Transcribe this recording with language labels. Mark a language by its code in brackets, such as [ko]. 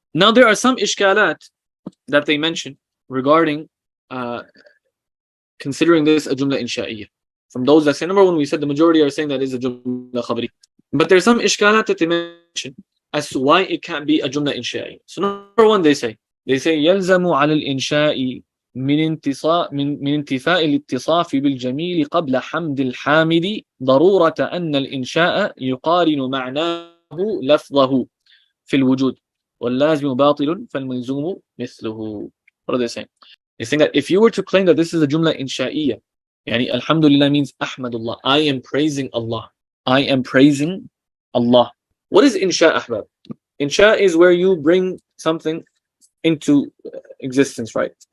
[en] Now there are some ishkalat that they mention regarding considering this a jumla insha'iyya. From those that say, number one, we said the majority are saying that it is a jumla khabari. But there's some ishkalat that they mention as to why it can't be a jumla insha'iyya. So number one, they say [ar] يلزم على الإنشاء من انتفاء الاتصاف بالجميل قبل حمد الحامد ضرورة أن الإنشاء يقارن معناه لفظه في الوجود واللازم باطل فالملزوم مثله. [en] What are they saying? They're saying that if you were to claim that this is a jumla insha'iyya, yani Alhamdulillah means Ahmadullah, I am praising Allah. I am praising Allah. What is insha, ahbab? Insha is where you bring something into existence, right?